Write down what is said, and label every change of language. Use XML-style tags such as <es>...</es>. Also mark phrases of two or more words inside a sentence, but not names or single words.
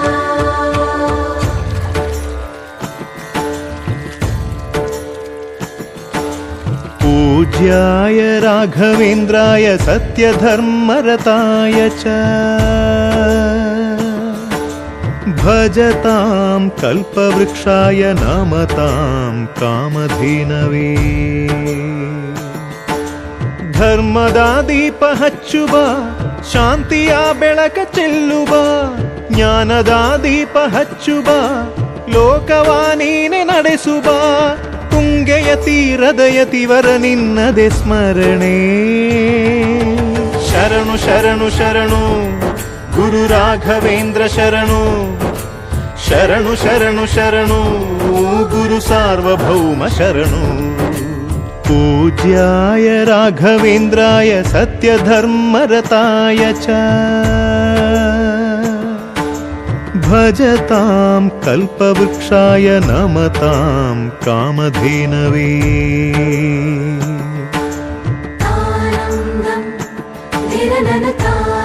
<sa>पूज्याय राघवेन्द्राय सत्यधर्मरताय च भजतां कल्पवृक्षाय नमतां कामधेनवे।</sa> <kn>ಧರ್ಮದ ದೀಪ ಹಚ್ಚುವ ಶಾಂತಿಯ ಬೆಳಕ ಚೆಲ್ಲುವ ಜ್ಞಾನದ ದೀಪ ಹಚ್ಚುವ ಲೋಕವ ನೀನೆ ನಡೆಸುವ ತುಂಗೆಯ ತೀರದ ಯತಿವರ ನಿನ್ನದೆ ಸ್ಮರಣೆ ಶರಣು ಶರಣು ಶರಣು ಗುರು ರಾಘವೇಂದ್ರ ಶರಣು ಶರಣು ಶರಣು ಶರಣು ಗುರು ಸಾರ್ವಭೌಮ ಶರಣು।</kn> <sa>पूज्याय राघवेन्द्राय सत्यधर्मरताय च भजतां कल्पवृक्षाय नमतां कामधेनवे। आनन्दं निरननता</sa>